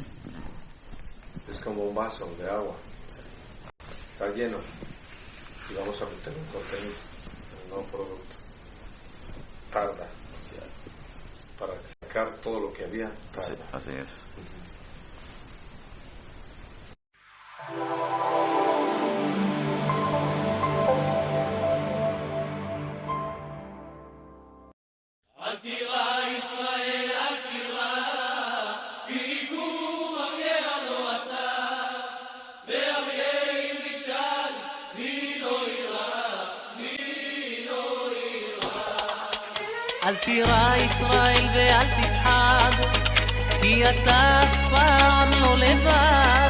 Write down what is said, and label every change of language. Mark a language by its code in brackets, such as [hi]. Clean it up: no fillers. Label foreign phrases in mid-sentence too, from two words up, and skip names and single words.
[es] Es como un vaso de agua. Está lleno. Y vamos a meter un contenido, un nuevo producto. Tarda. Para sacar todo lo que había. Así es. Uh-huh. [he] אל תירא ישראל ואל תפחד, כי אתה אף פעם לא לבד.